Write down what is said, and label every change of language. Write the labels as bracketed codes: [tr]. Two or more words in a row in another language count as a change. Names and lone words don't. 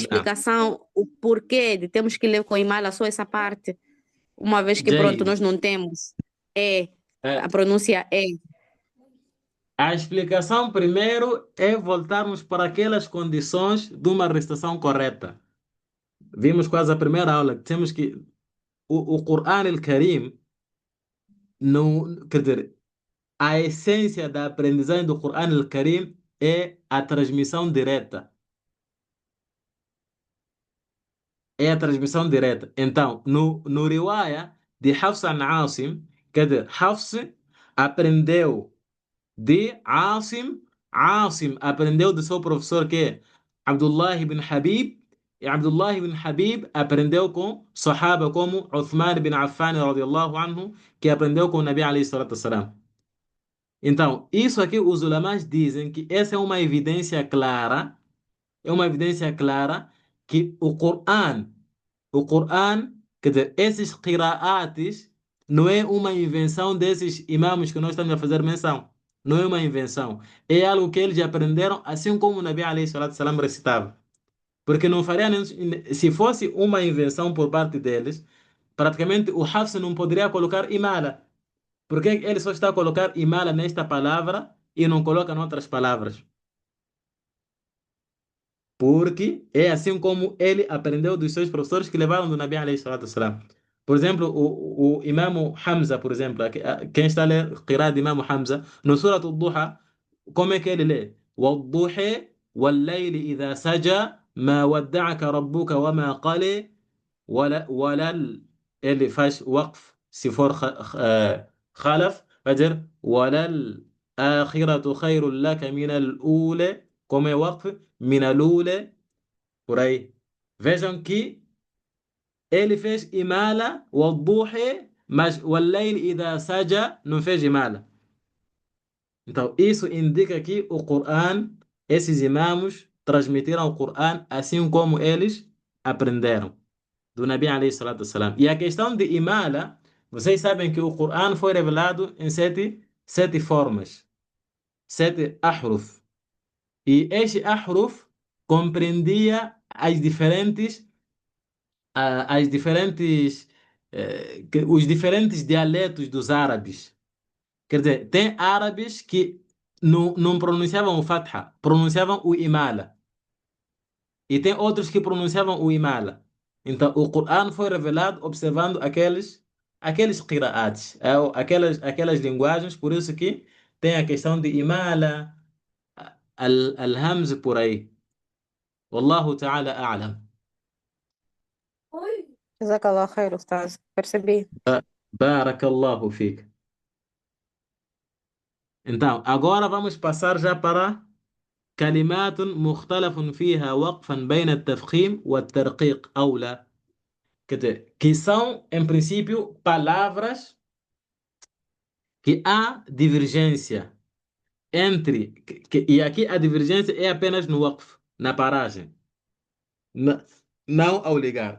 [pt] explicação o porquê de temos que ler com imala só essa parte, uma vez que pronto, Jay, nós não temos. É, é, a pronúncia é. a explicação primeiro é voltarmos para aquelas condições de uma recitação correta. Vimos quase a primeira aula que temos que o Quran al-Karim não, quer dizer, a essência da aprendizagem do Quran al-Karim é a transmissão direta. É a transmissão direta. Então, no riwaya de Hafs an Asim, quer dizer, Hafs aprendeu de Asim, Asim aprendeu do seu professor que é Abdullah ibn Habib, e Abdullah ibn Habib aprendeu com Sahaba como Uthman ibn Affan [ar] رضي الله عنه, [pt] que aprendeu com o [ar] نبي عليه الصلاة والسلام. [pt] Então, isso aqui os ulamás dizem que essa é uma evidência clara que o Coran, quer dizer, esses qira'atis, não é uma invenção desses imãs que nós estamos a fazer menção. Não é uma invenção. É algo que eles aprenderam assim como o [ar] نبي عليه الصلاة السلام [pt] recitava. Porque não faria, se fosse uma invenção por parte deles, praticamente o Hafs não poderia colocar imala. Porque ele só está a colocar imala nesta palavra e não coloca em outras palavras? Porque é assim como ele aprendeu dos seus professores que levaram do [ar] نبي عليه الصلاة والسلام. [pt] Por exemplo, o Imam Hamza, por exemplo, quem está a ler Qira'at de Imam Hamza, no Surah Al-Duha, como é que ele lê? [ar] وَالضُّحَى وَاللَّيْلِ إِذَا سَجَى مَا وَدَّعَكَ رَبُّكَ وَمَا قَلَى [pt] ele faz waqf, se for khalaf, vai dizer [ar] وَلَلْآخِرَةُ خَيْرٌ لَكَ مِنَ الْأُولَى, [pt] como é waqf, [ar] من الأولى, [pt] por aí. Vejam que ele fez imala, والضحى, mas [ar] والليل إذا سجى [pt] não fez imala. Então, isso indica que o Coran, esses imãs transmitiram o Coran assim como eles aprenderam do [ar] نبي عليه الصلاة والسلام. [pt] E a questão de imala, vocês sabem que o Coran foi revelado em sete formas, 7 ahruf. E este أحرف compreendia os diferentes dialetos dos árabes. Quer dizer, tem árabes que não pronunciavam o fatha, pronunciavam o imala. E tem outros que pronunciavam o imala. Então, o Corão foi revelado observando aqueles qira'ats, aquelas linguagens, por isso que tem a questão de imala, al-hamz por aí. [ar] والله تعالى أعلم. جزاك الله خير أستاذ. percebi. بارك الله فيك. [pt] Então, agora vamos passar já para [ar] كلمات مختلف فيها وقفا بين التفخيم والترقيق أو لا. [pt] Quer dizer, que são, em princípio, palavras que há divergência entre. E aqui a divergência é apenas no waqf, na paragem, na- não ao ligar.